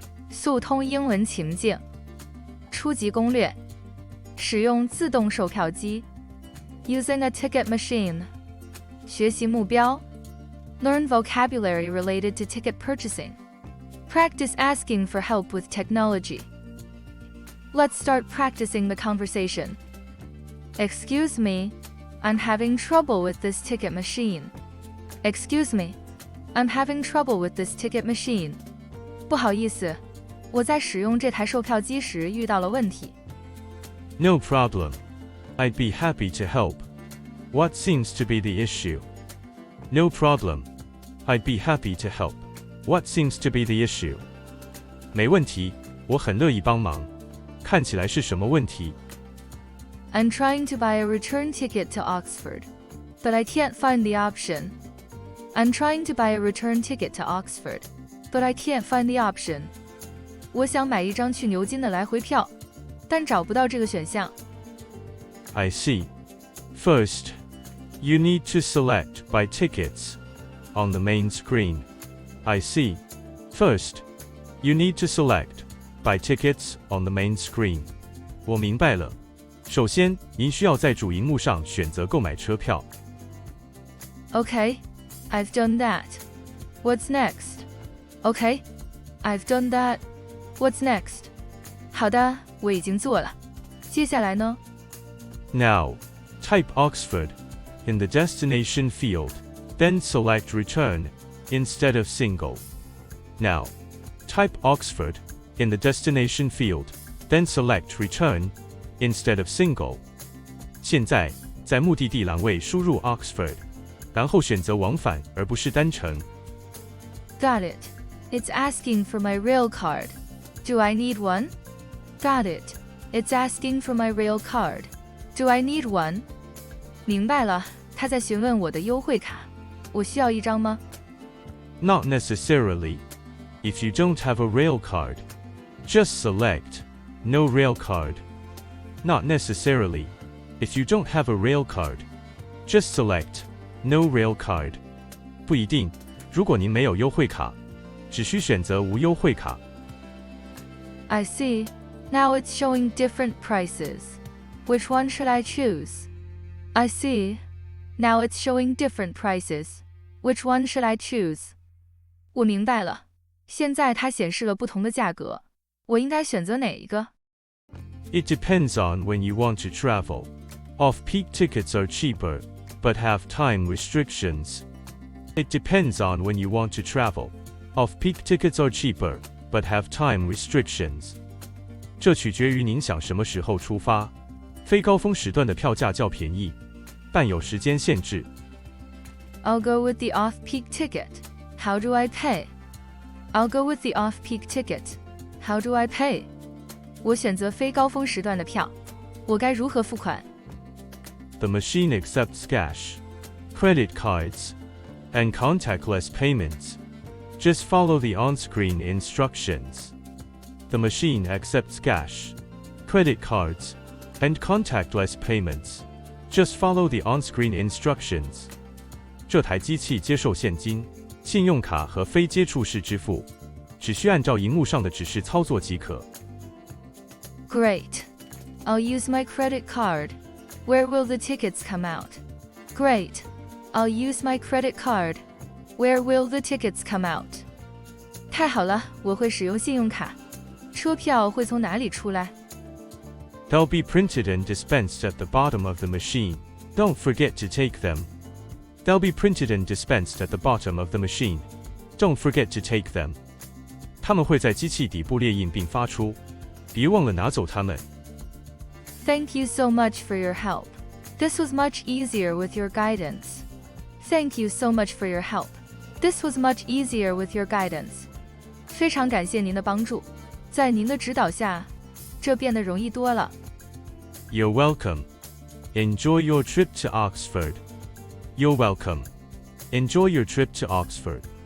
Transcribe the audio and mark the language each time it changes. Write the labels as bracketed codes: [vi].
[zh] 速通英文情境，初级攻略，使用自动售票机 [en] Using a ticket machine， [zh] 学习目标 [en] Learn vocabulary related to ticket purchasing. Practice asking for help with technology. Let's start practicing the conversation. Excuse me, I'm having trouble with this ticket machine. Excuse me, I'm having trouble with this ticket machine. [zh] 不好意思，我在使用这台售票机时遇到了问题。 [en] No problem. I'd be happy to help. What seems to be the issue? No problem. I'd be happy to help. What seems to be the issue? [zh] 没问题，我很乐意帮忙。看起来是什么问题？ [en] I'm trying to buy a return ticket to Oxford, but I can't find the option. I'm trying to buy a return ticket to Oxford, but I can't find the option. [zh] 我想买一张去牛津的来回票，但找不到这个选项。 [en] I see. First, you need to select Buy Tickets on the main screen. I see. First, you need to select Buy Tickets on the main screen. [zh] 我明白了。首先，您需要在主荧幕上选择购买车票。 [en] Okay, I've done that. What's next? Okay, I've done that. What's next? [zh] 好的，我已经做了。接下来呢？ [en] Now, type Oxford in the destination field, then select Return instead of Single. Now, type Oxford in the destination field, then select Return instead of Single. [zh] 现在，在目的地栏位输入 Oxford， 然后选择往返而不是单程。 [en] Got it. It's asking for my rail card. Do I need one? Got it. It's asking for my rail card. Do I need one? [zh] 明白了，他在询问我的优惠卡。我需要一张吗？ [en] Not necessarily. If you don't have a rail card, just select No rail card. Not necessarily. If you don't have a rail card, just select No rail card. [zh] 不一定，如果您没有优惠卡，只需选择无优惠卡。 [en] I see. Now it's showing different prices. Which one should I choose? I see. Now it's showing different prices. Which one should I choose? [zh] 我明白了。现在它显示了不同的价格，我应该选择哪一个？ [en] It depends on when you want to travel. Off-peak tickets are cheaper, but have time restrictions. It depends on when you want to travel. Off-peak tickets are cheaper, but have time restrictions. [zh] 这取决于您想什么时候出发。非高峰时段的票价较便宜，但有时间限制。 [en] I'll go with the off-peak ticket. How do I pay? I'll go with the off-peak ticket. How do I pay? [zh] 我选择非高峰时段的票，我该如何付款？ [en] The machine accepts cash, credit cards, and contactless payments. Just follow the on-screen instructions. The machine accepts cash, credit cards, and contactless payments. Just follow the on-screen instructions. [zh] 这台机器接受现金、信用卡和非接触式支付，只需按照荧幕上的指示操作即可。 [en] Great. I'll use my credit card. Where will the tickets come out? Great. I'll use my credit card. Where will the tickets come out? [zh] 太好了，我会使用信用卡。车票会从哪里出来？ [en] They'll be printed and dispensed at the bottom of the machine. Don't forget to take them. They'll be printed and dispensed at the bottom of the machine. Don't forget to take them. [zh] 它们会在机器底部列印并发出，别忘了拿走它们。 [en] Thank you so much for your help. This was much easier with your guidance. Thank you so much for your help. This was much easier with your guidance. [zh] 非常感谢您的帮助，在您的指导下，这变得容易多了。 [en] You're welcome. Enjoy your trip to Oxford. You're welcome. Enjoy your trip to Oxford.